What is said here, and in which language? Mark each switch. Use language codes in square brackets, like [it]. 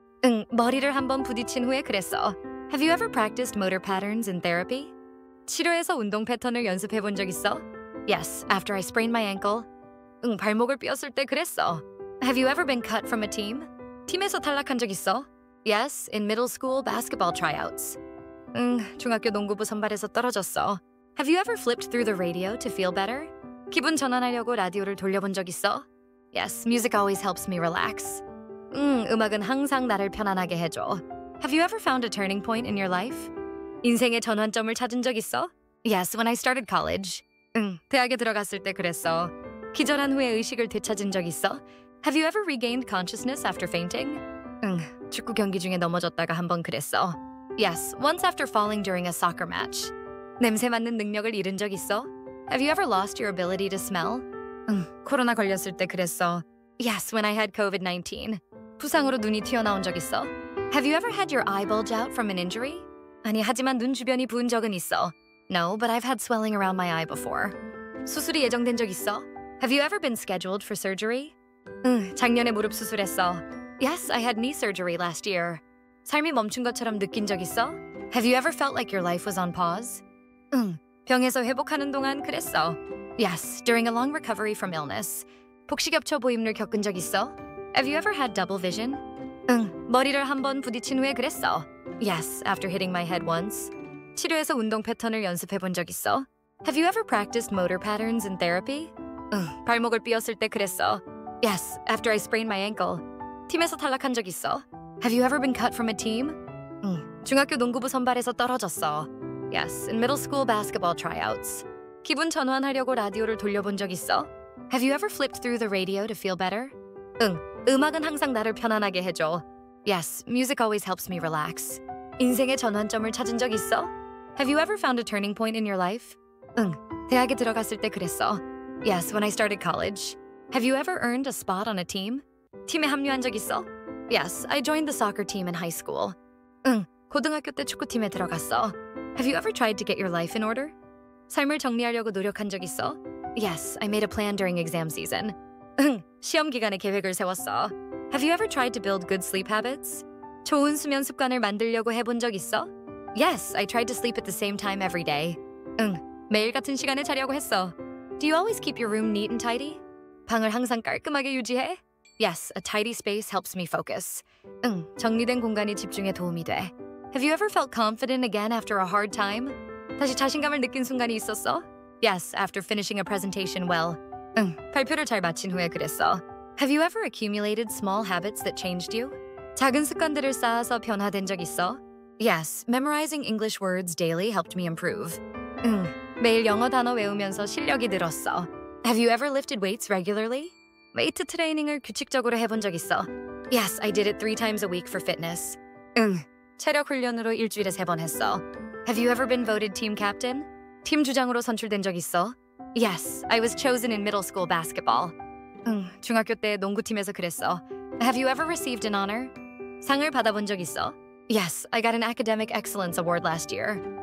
[ko] 응, 머리를 한 번 부딪힌 후에 그랬어. [en] Have you ever practiced motor patterns in therapy? [ko] 치료에서 운동 패턴을 연습해 본 적 있어? [en] Yes, after I sprained my ankle. [ko] 응, 발목을 삐었을 때 그랬어. [en] Have you ever been cut from a team? [ko] 팀에서 탈락한 적 있어? [en] Yes, in middle school basketball tryouts. [ko] 응, 중학교 농구부 선발에서 떨어졌어. [en] Have you ever flipped through the radio to feel better? [ko] 기분 전환하려고 라디오를 돌려본 적 있어? [en] Yes, music always helps me relax. [ko] 음악은 항상 나를 편안하게 해줘. [en] Have you ever found a turning point in your life? [ko] 인생의 전환점을 찾은 적 있어? [en] Yes, when I started college. [ko] 응, 대학에 들어갔을 때 그랬어. 기절한 후에 의식을 되찾은 적 있어? [en] Have you ever regained consciousness after fainting? [ko] 응, 축구 경기 중에 넘어졌다가 한 번 그랬어. [en] Yes, once after falling during a soccer match. [ko] 냄새 맡는 능력을 잃은 적 있어? [en] Have you ever lost your ability to smell? [ko] 코로나 걸렸을 때 그랬어. [en] Yes, when I had COVID-19. [ko] 부상으로 눈이 튀어나온 적 있어? [en] Have you ever had your eye bulge out from an injury? [ko] 아니, 하지만 눈 주변이 부은 적은 있어. [en] No, but I've had swelling around my eye before. [ko] 수술이 예정된 적 있어? [en] Have you ever been scheduled for surgery? [ko] 작년에 무릎 수술했어. [en] Yes, I had knee surgery last year. [ko] 삶이 멈춘 것처럼 느낀 적 있어? [en] Have you ever felt like your life was on pause? [ko] 병에서 회복하는 동안 그랬어. [en] Yes, during a long recovery from illness. [ko] 복식엽초 보임을 겪은 적 있어? [en] Have you ever had double vision? [ko] 머리를 한 번 부딪힌 후에 그랬어. [en] Yes, after hitting my head once. [ko] 치료에서 운동 패턴을 연습해 본 적 있어? [en] Have you ever practiced motor patterns in therapy? [ko] 발목을 삐었을 때 그랬어. [en] Yes, after I sprained my ankle. [ko] 팀에서 탈락한 적 있어? [en] Have you ever been cut from a team? [ko] 중학교 농구부 선발에서 떨어졌어. [en] Yes, in middle school basketball tryouts. [ko] 기분 전환하려고 라디오를 돌려본 적 있어? [en] Have you ever flipped through the radio to feel better? [ko] 음악은 항상 나를 편안하게 해줘. [en] Yes, music always helps me relax. [ko] 인생의 전환점을 찾은 적 있어? [en] Have you ever found a turning point in your life? [ko] 대학에 들어갔을 때 그랬어. [en] Yes, when I started college. Have you ever earned a spot on a team? [ko] 팀에 합류한 적 있어? [en] Yes, I joined the soccer team in high school. [ko] 고등학교 때 축구팀에 들어갔어. [en] Have you ever tried to get your life in order? [ko] 삶을 정리하려고 노력한 적 있어? [en] Yes, I made a plan during exam season. [ko] 시험 기간에 계획을 세웠어. [en] Have you ever tried to build good sleep habits? [ko] 좋은 수면 습관을 만들려고 해본 적 있어? [en] Yes, I tried to sleep at the same time every day. [ko] 매일 같은 시간에 자려고 했어. [en] Do you always keep your room neat and tidy? [ko] 방을 항상 깔끔하게 유지해? [en] Yes, a tidy space helps me focus. [ko] 정리된 공간이 집중에 도움이 돼. [en] Have you ever felt confident again after a hard time? [ko] 다시 자신감을 느낀 순간이 있었어? [en] Yes, after finishing a presentation well. [ko] 발표를 잘 마친 후에 그랬어. [en] Have you ever accumulated small habits that changed you? [ko] 작은 습관들을 쌓아서 변화된 적 있어? [en] Yes, memorizing English words daily helped me improve. [ko] 매일 영어 단어 외우면서 실력이 늘었어. [en] Have you ever lifted weights regularly? [ko] 웨이트 트레이닝을 규칙적으로 해본 적 있어. [en] Yes, I did it 3 times a week for fitness. [ko] 체력 훈련으로 일주일에 3번 했어. [en] Have you ever been voted team captain? [ko] 팀 주장으로 선출된 적 있어? [en] Yes, I was chosen in middle school basketball. [ko] 중학교 때 농구팀에서 그랬어. [en] Have you ever received an honor? [ko] 상을 받아본 적 있어? [en] Yes, I got an academic excellence award last year.